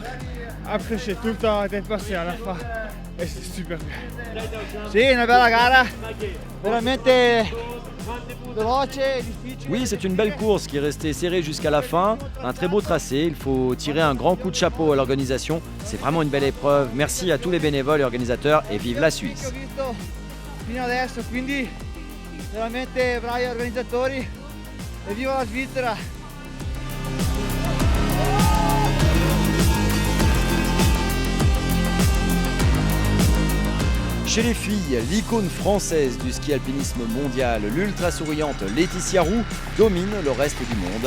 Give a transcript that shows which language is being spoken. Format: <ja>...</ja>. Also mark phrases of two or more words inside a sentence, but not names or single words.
<fr>Après j'ai tout le temps dépassé à la fin et c'est super bien.</fr> <it>Sì, una bella gara, veramente veloce e difficile.</it> <fr>Oui, c'est une belle course qui est restée serrée jusqu'à la fin. Un très beau tracé. Il faut tirer un grand coup de chapeau à l'organisation. C'est vraiment une belle épreuve. Merci à tous les bénévoles et organisateurs et vive la Suisse.</fr> <it>Fino adesso, quindi veramente bravi organizzatori e viva la Svizzera!</it> <fr>Chez les filles, l'icône française du ski alpinisme mondial, l'ultra souriante Laetitia Roux, domine le reste du monde.</fr>